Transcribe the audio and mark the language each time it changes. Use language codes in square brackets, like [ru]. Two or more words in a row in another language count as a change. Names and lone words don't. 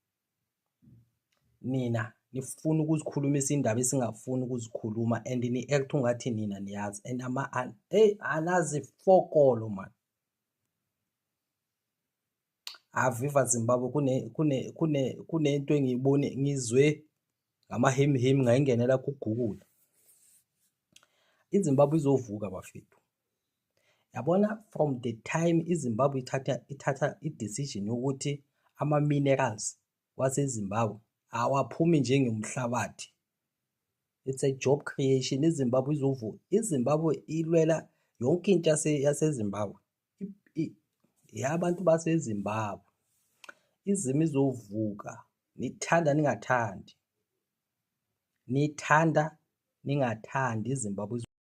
[nd] Nina nifuna ukuzikhulumisa indaba esingafuni ukuzikhuluma and ni-act ungathi nina niyazi and anazi fokolo man. Aviva Zimbabwe kunento engiyibone ngizwe ngamahemihemi ngayingenela ku-Google. iZimbabwe izovuka bafethu. Yabona [en] from the time [nd] iZimbabwe ithatha i-decision yokuthi ama-minerals waseZimbabwe awaphumi njengemhlabathi. [en] It's a job creation. [nd] iZimbabwe izovuka. iZimbabwe ilwela yonke into yaseZimbabwe. Yabantu baseZimbabwe. Izimo izovuka. Nithanda ningathandi. iZimbabwe